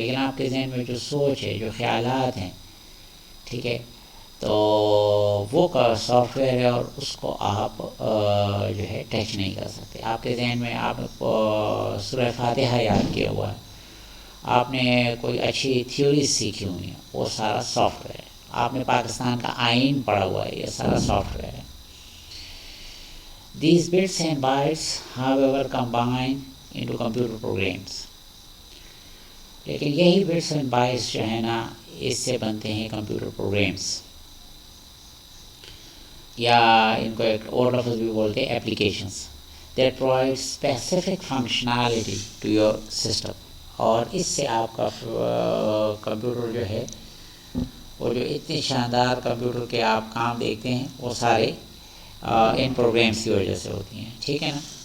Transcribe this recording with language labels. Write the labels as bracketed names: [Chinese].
[Urdu] لیکن آپ کے ذہن میں جو سوچ ہے، جو خیالات ہیں، ٹھیک ہے، تو وہ کا سافٹ ویئر ہے اور اس کو آپ جو ہے ٹچ نہیں کر سکتے. آپ کے ذہن میں آپ سورہ فاتحہ یاد کیا ہوا ہے، آپ نے کوئی اچھی تھیوری سیکھی ہوئی ہے، وہ سارا سافٹ ویئر ہے. آپ نے پاکستان کا آئین پڑھا ہوا ہے، یہ سارا سافٹ ویئر ہے. [English] These bits and bytes, however, combine into computer programs. [Urdu] لیکن یہی bits and bytes جو ہے نا، اس سے بنتے ہیں کمپیوٹر پروگرامس، یا ان کو ایک اور لفظ بھی بولتے ہیں [English] applications that provide specific functionality to your system. [Urdu] اور اس سے آپ کا کمپیوٹر جو ہے، وہ جو اتنے شاندار کمپیوٹر کے آپ کام دیکھتے ہیں، وہ سارے ان پروگرامس کی وجہ سے ہوتی ہیں. ٹھیک ہے نا.